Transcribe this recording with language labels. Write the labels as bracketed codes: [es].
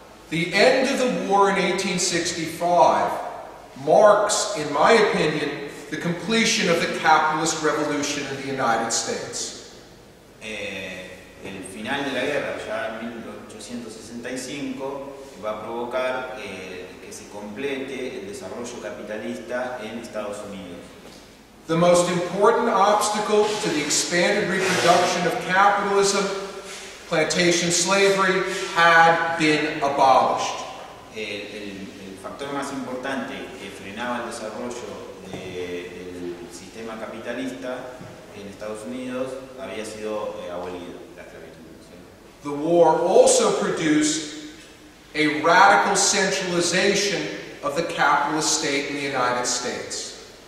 [en] The end of the war in 1865 marks, in my opinion, the completion of the capitalist revolution in the United States. [es] El final de la guerra, ya en 1865, va a provocar que se complete el desarrollo capitalista en Estados Unidos. [en] The most important obstacle to the expanded reproduction of capitalism, plantation slavery, had been abolished. [es] El factor más importante que frenaba el desarrollo del sistema capitalista en Estados Unidos había sido abolido, la esclavitud. ¿Sí? [en] The war also produced a radical centralization of the capitalist state in the United States.